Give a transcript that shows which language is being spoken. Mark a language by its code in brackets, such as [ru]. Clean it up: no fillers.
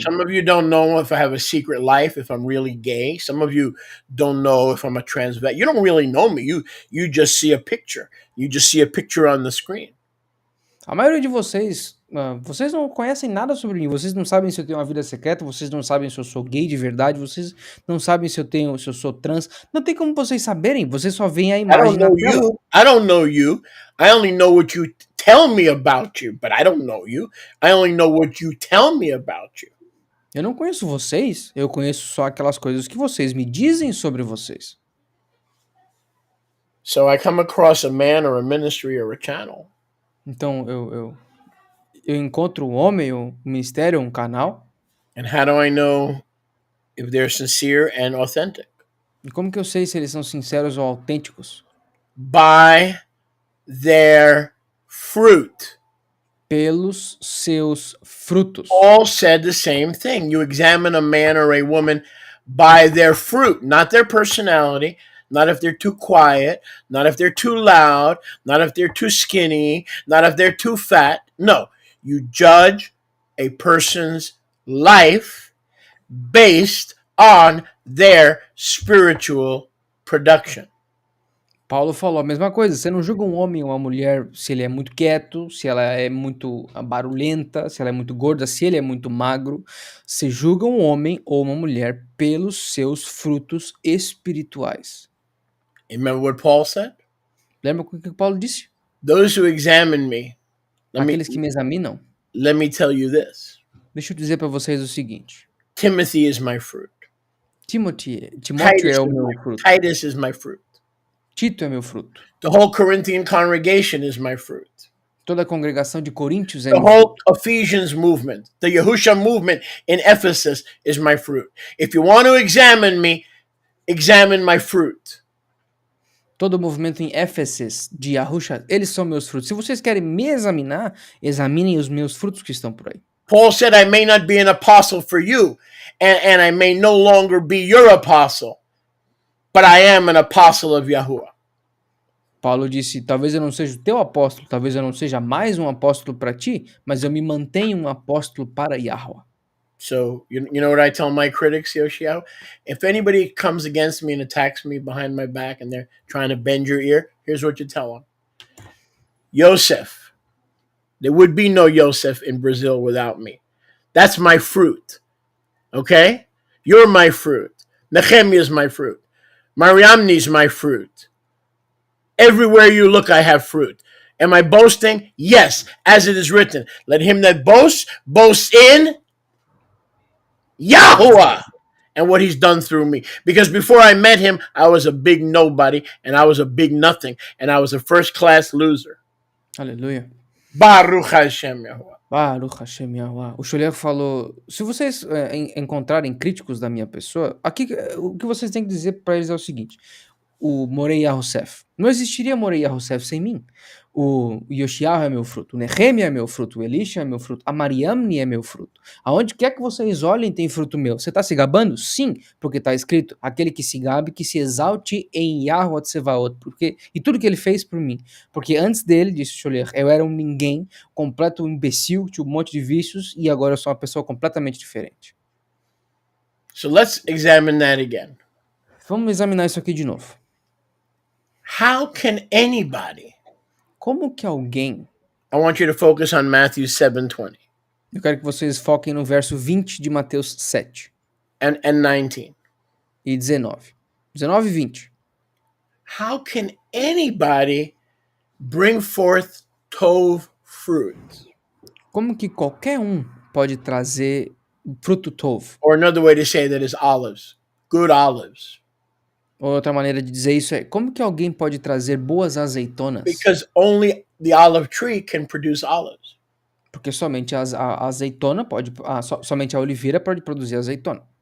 [en] Some of you don't know if I have a secret life, if I'm really gay. Some of you don't know if I'm a transvestite. You don't really know me. You just see a picture. You just see a picture on the screen. [pt] A maioria de vocês, vocês não conhecem nada sobre mim. Vocês não sabem se eu tenho uma vida secreta, vocês não sabem se eu sou gay de verdade, vocês não sabem se eu sou trans. Não tem como vocês saberem, vocês só veem a [en] I don't [pt] imagem na [en] know [pt] tela. [en] you. I don't know you. I only know what you tell me about you, but I don't know you. I only know what you tell me about you. [pt] Eu não conheço vocês, eu conheço só aquelas coisas que vocês me dizem sobre vocês. [en] So I come across a man or a ministry or a channel. [pt] Então eu encontro um homem, um ministério, um canal. [en] And how do I know if they're sincere and authentic? [pt] E como que eu sei se eles são sinceros ou autênticos? [en] By their fruit. [pt] Pelos seus frutos. [en] All said the same thing. You examine a man or a woman by their fruit, not their personality, not if they're too quiet, not if they're too loud, not if they're too skinny, not if they're too fat. No, you judge a person's life based on their spiritual production. [pt] Paulo falou a mesma coisa. Você não julga um homem ou uma mulher se ele é muito quieto, se ela é muito barulhenta, se ela é muito gorda, se ele é muito magro. Você julga um homem ou uma mulher pelos seus frutos espirituais. [en] Remember what Paul said? [pt] Lembra o que Paulo disse? [en] Those who examine me, [pt] Aqueles que me examinam. [en] let me tell you this. [pt] Deixa eu dizer para vocês o seguinte. [en] Timothy is my fruit. [pt] Timóteo [en] Titus [pt] é o meu fruto. [en] Titus is my fruit. [pt] Tito é meu fruto. [en] The whole Corinthian congregation is my fruit. [pt] Toda a congregação de Coríntios é [en] The [pt] meu [en] whole [pt] fruto. [en] Ephesians movement, the Yahusha movement in Ephesus is my fruit. If you want to examine me, examine my fruit. [pt] Todo o movimento em Éfeso de Yahusha, eles são meus frutos. Se vocês querem me examinar, examinem os meus frutos que estão por aí. [en] Paul said, I may not be an apostle for you, and I may no longer be your apostle, but I am an apostle of Yahuwah. [pt] Paulo disse, talvez eu não seja o teu apóstolo, talvez eu não seja mais um apóstolo para ti, mas eu me mantenho um apóstolo para Yahweh. [en] So, you know what I tell my critics, Yoshiao? If anybody comes against me and attacks me behind my back and they're trying to bend your ear, here's what you tell them. Yosef, there would be no Yosef in Brazil without me. That's my fruit. Okay? You're my fruit. Nehemiah is my fruit. Mariamni is my fruit. Everywhere you look, I have fruit. Am I boasting? Yes, as it is written. Let him that boasts, boast in Yahuwah and what he's done through me. Because before I met him, I was a big nobody and I was a big nothing and I was a first-class loser. [pt] Aleluia. [he] Baruch Hashem Yahuwah. Baruch Hashem Yahuwah. [pt] O Sholem falou, se vocês encontrarem críticos da minha pessoa, aqui o que vocês têm que dizer para eles é o seguinte, o Morei Yahosef. Não existiria Morei Yahosef sem mim. O Yoshiah é meu fruto, o Nehemia é meu fruto, o Elisha é meu fruto, a Mariamni é meu fruto. Aonde quer que vocês olhem tem fruto meu. Você está se gabando? Sim, porque está escrito, aquele que se gabe, que se exalte em Yahuwah Tsevaot, e tudo que ele fez por mim. Porque antes dele, disse Sholer, eu era um ninguém, completo imbecil, tinha um monte de vícios, e agora eu sou uma pessoa completamente diferente. [en] So let's examine that again. [pt] Vamos examinar isso aqui de novo. [en] How can anybody? [pt] Como que alguém... [en] I want you to focus on Matthew 7:20 [pt] Eu quero que vocês foquem no verso 20 de Mateus 7 [en] and 19. [pt] e 19. 19 e 20. [en] How can anybody bring forth tov fruit? [pt] Como que qualquer um pode trazer fruto tov? [en] Or another way to say that is olives, good olives. [pt] Outra maneira de dizer isso é, como que alguém pode trazer boas azeitonas? [en] Because only the olive tree can produce olives. [pt] Porque somente a azeitona pode, somente a oliveira pode produzir azeitona.